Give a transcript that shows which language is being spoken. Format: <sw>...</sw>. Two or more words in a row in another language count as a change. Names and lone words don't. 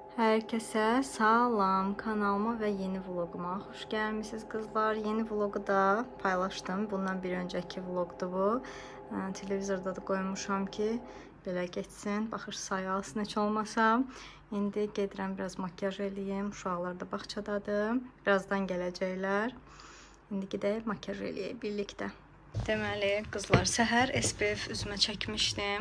<tr>Herkese salam, kanalıma ve yeni vloguma hoş gelmişsiniz kızlar. Yeni vlogu da paylaştım. Bundan bir önceki vlogdu bu.</tr> <az>Televizorda da koymuşam ki belə geçsin. Baxış sayası neç olmasa. İndi gedirəm biraz makyaj eləyim. Uşaqlar da bağçadadır. Birazdan gələcəklər. İndi gedək makyaj eləyək birlikdə. Deməli, qızlar, səhər SPF üzümə çəkmişdim.</az>